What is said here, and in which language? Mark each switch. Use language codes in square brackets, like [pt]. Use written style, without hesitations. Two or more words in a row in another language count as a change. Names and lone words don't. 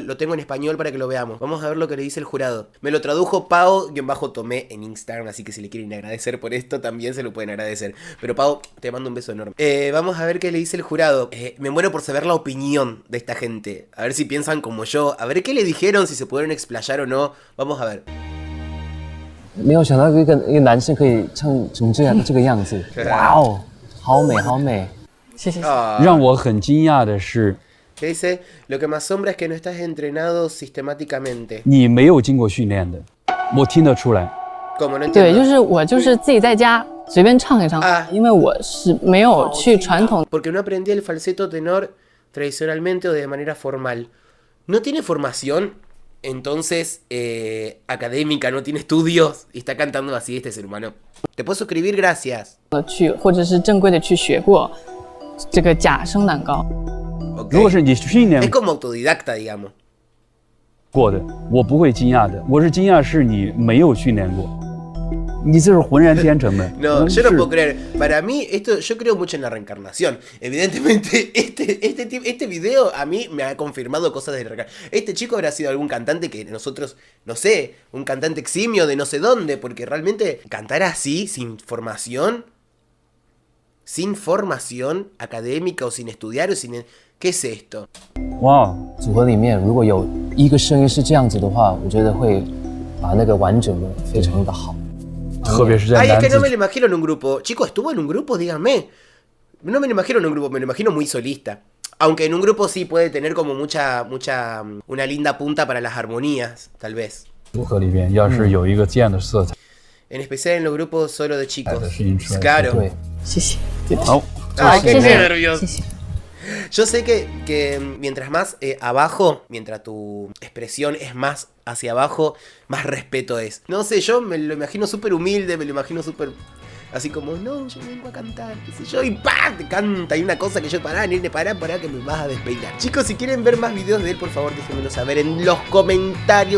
[es] Lo tengo en español para que lo veamos. Vamos a ver lo que le dice el jurado. Me lo tradujo Pau-Tomé en Instagram, así que si le quieren agradecer por esto, también se lo pueden agradecer. Pero Pau, te mando un beso enorme. Vamos a ver qué le dice el jurado. Me muero por saber la opinión de esta gente. A ver si piensan como yo. A ver qué le dijeron, si se pudieron explayar o no. Vamos a ver. [zh] 没有想到一个男生可以唱成这个样子，哇哦，好美好美，谢谢。让我很惊讶的是， [es] Que dice, lo que me asombra es que no estás entrenado sistemáticamente. [zh] 你没有经过训练的，我听得出来。 [es] ¿Cómo? No entiendo. [zh] 对，就是我就是自己在家随便唱一唱，因为我是没有去传统。 [es] Porque no aprendí el falseto tenor tradicionalmente o de manera formal. No tiene formación, entonces académica, no tiene estudios y está cantando así este ser humano. Te puedo suscribir, gracias. [zh] 去或者是正规的去学过这个假声男高。 Okay. 如果是你训练 [es] Es como autodidacta, digamos. [zh] 过的，我不会惊讶的。我是惊讶是你没有训练过，你这是浑然天成的。 [es] No, yo no puedo creer. Para mí, esto, yo creo mucho en la reencarnación. Evidentemente, este video a mí me ha confirmado cosas de la reencarnación. Este chico habrá sido algún cantante que nosotros, no sé, un cantante eximio de no sé dónde, porque realmente cantar así, sin formación académica o sin estudiar o sin... ¿Qué es esto? [zh] 哇，组合里面如果有一个声音是这样子的话，我觉得会把那个完整的非常的好。特别是在 [es] Ay, es [zh] 男 [es] que no [zh] 子 [es] me lo imagino en un grupo. Chicos, ¿estuvo en un grupo? Díganme. No me lo imagino en un grupo, me lo imagino muy solista. Aunque en un grupo sí puede tener como una linda punta para las armonías, tal vez. [zh] 组合里边要是有一个这样的色彩， [es] En especial en los grupos solo de chicos. Sí, Claro. [zh] 对，谢谢。好， [es] Ay, qué [zh] 谢谢 [es] nervios. [zh] 谢谢。 [es] Yo sé que mientras más abajo, mientras tu expresión es más hacia abajo, más respeto es. No sé, yo me lo imagino súper humilde, me lo imagino súper Así como, no, yo vengo a cantar, qué sé yo, y ¡pam! Te canta. Y una cosa que yo, pará, nene, pará, que me vas a despeinar. Chicos, si quieren ver más videos de él, por favor, déjenmelo saber en los comentarios.